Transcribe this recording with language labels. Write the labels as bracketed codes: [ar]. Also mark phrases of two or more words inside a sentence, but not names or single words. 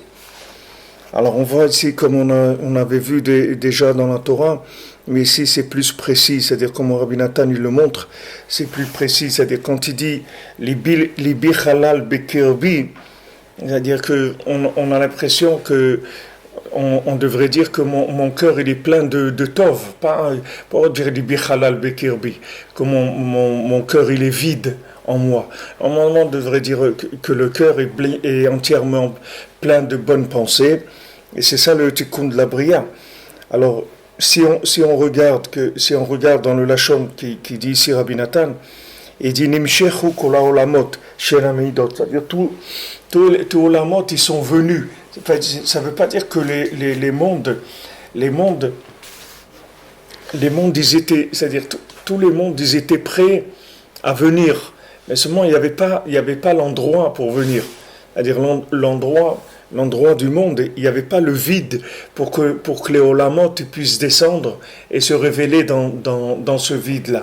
[fr] Alors on voit ici, comme on avait vu déjà dans la Torah, mais ici c'est plus précis, c'est-à-dire comme Rabbi Nathan il le montre, c'est plus précis, c'est-à-dire quand il dit [he] ליבי חלל בקרבי, [fr] c'est-à-dire qu'on a l'impression que on devrait dire que mon cœur il est plein de tov, pas dire [he] ליבי חלל בקרבי, [fr] que mon cœur il est vide en moi. Normalement, on devrait dire que le cœur est entièrement plein de bonnes pensées, et c'est ça le tikkun de la bria. Alors, si on regarde dans le Lachon qui dit ici Rabbi Nathan, il dit [he] נמשכו כל העולמות של המידות, [fr] c'est-à-dire tous les olamot ils sont venus. Ça ne veut pas dire que les mondes ils étaient, c'est-à-dire tous les mondes ils étaient prêts à venir. Mais seulement il n'y avait pas l'endroit pour venir. C'est-à-dire l'endroit du monde, il n'y avait pas le vide pour que les olamot puissent descendre et se révéler dans ce vide-là.